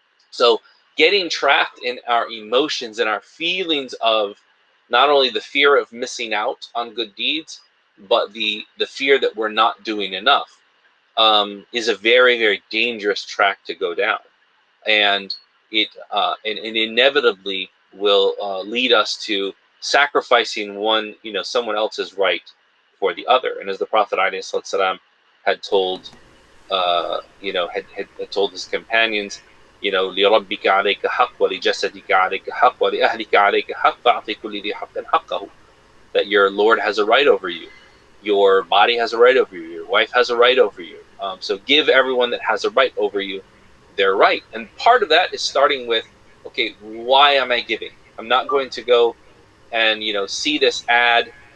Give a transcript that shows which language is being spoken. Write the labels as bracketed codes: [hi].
[en] So getting trapped in our emotions and our feelings of not only the fear of missing out on good deeds, but the fear that we're not doing enough, is a very, very dangerous track to go down. And it inevitably will lead us to sacrificing someone else's right for the other. And as the Prophet ﷺ had told, had told his companions, [ar] لِرَبِّكَ عَلَيْكَ حَقٌّ وَلِجَسَدِكَ عَلَيْكَ حَقٌّ وَلِأَهْلِكَ عَلَيْكَ حَقٌّ فَأَعْطِ كُلِّ ذِي حَقٍّ حَقَّهُ. [en] That your Lord has a right over you, your body has a right over you, your wife has a right over you. So give everyone that has a right over you their right. And part of that is starting with, okay, why am I giving? I'm not going to go and see this ad.